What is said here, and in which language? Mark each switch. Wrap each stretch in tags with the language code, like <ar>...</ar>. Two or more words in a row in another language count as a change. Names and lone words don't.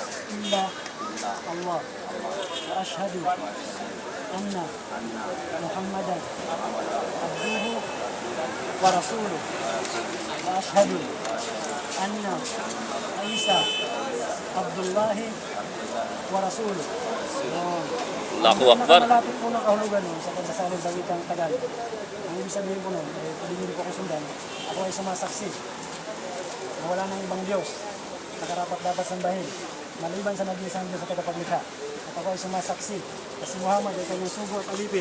<ar>إلا الله وأشهد أن محمدا عبده ورسوله وأشهد أن عيسى عبد الله ورسوله. الله أكبر.</ar> <tl>Malapit po ng kahulugan sa pagsasalin sa wikang Tagalog. Ang ibig sabihin po nun, pwede niyo po ako sundan. Ako ay sumasaksi na wala nang ibang Diyos na karapat-dapat sambahin maliban sa nag-iisang Diyos sa tagapaglikha. At ako ay sumasaksi na si Muhammad ay kanyang sugo at alipin.</tl>